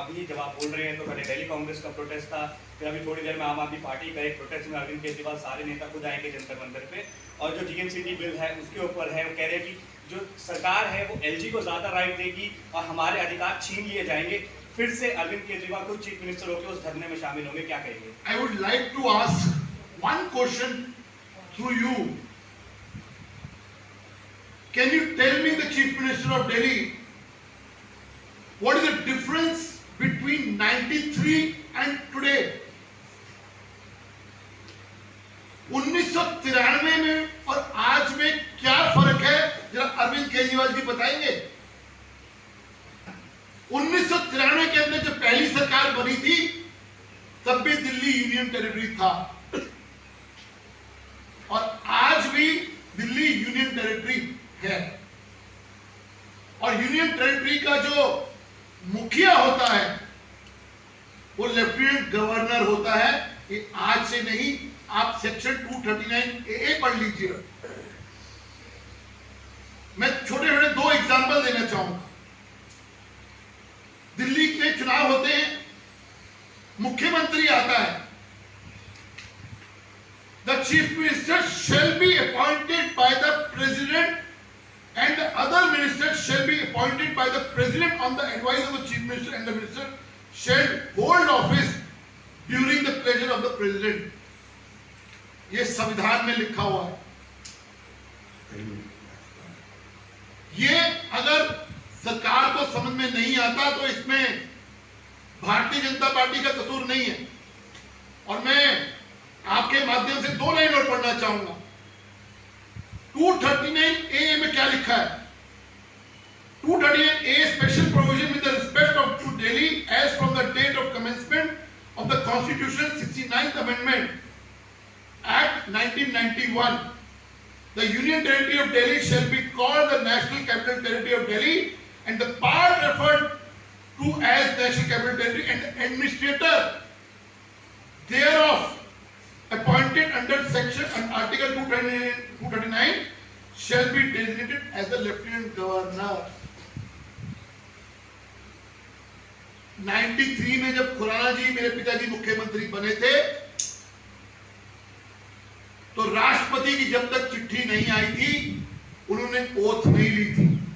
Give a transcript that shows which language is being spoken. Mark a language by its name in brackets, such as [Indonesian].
[Hindi] अभी जब आप बोल रहे हैं तो पहले दिल्ली कांग्रेस का प्रोटेस्ट था, फिर अभी थोड़ी देर में आम आदमी पार्टी का एक प्रोटेस्ट में अरविंद केजरीवाल सारे नेता खुद आएंगे जंतर मंतर पे, और जो जीएमसीटी बिल है उसके ऊपर है, वो कह रहे हैं कि जो सरकार है वो एलजी को ज्यादा राइट देगी और हमारे अधिकार छीन लिए जाएंगे। फिर से अरविंद केजरीवाल खुद चीफ मिनिस्टर होकर उस धरने में शामिल होंगे, क्या कहेंगे? [English] I would like to ask one question through you. Can you tell me, the Chief Minister of Delhi, what is the difference between 93 and today? [Hindi] 1993 में और आज में क्या फर्क है, जरा अरविंद केजरीवाल जी बताएंगे। 1993 के अंदर जब पहली सरकार बनी थी तब भी दिल्ली यूनियन टेरिटरी था, और आज भी दिल्ली यूनियन टेरिटरी है, और यूनियन टेरिटरी का जो मुखिया होता है वो लेफ्टिनेंट गवर्नर होता है। ये आज से नहीं, आप सेक्शन 239A पढ़ लीजिए। मैं छोटे छोटे 2 एग्जाम्पल देना चाहूंगा। [English] दिल्ली के चुनाव होते हैं, मुख्यमंत्री आता है, the chief minister shall be appointed by the president and the other ministers shall be appointed by the president on the advice of the chief minister, and the minister shall hold office during the pleasure of the president. [Hindi] ये संविधान में लिखा हुआ है। ये अगर सरकार को समझ में नहीं आता तो इसमें भारतीय जनता पार्टी का कसूर नहीं है। और मैं आपके माध्यम से 2 लाइन और पढ़ना चाहूंगा। 239A में क्या लिखा है? [English] 239A special provision with the respect of to Delhi as from the date of commencement of the Constitution 69th Amendment Act 1991. The Union Territory of Delhi shall be called the National Capital Territory of Delhi, and the part referred to as National Capital Territory and the administrator thereof appointed under section and article 239 shall be designated as the Lieutenant Governor. [Hindi] 93 में जब खुराना जी मेरे पिताजी मुख्यमंत्री बने थे तो राष्ट्रपति की जब तक चिट्ठी नहीं आई थी उन्होंने ओथ नहीं ली थी।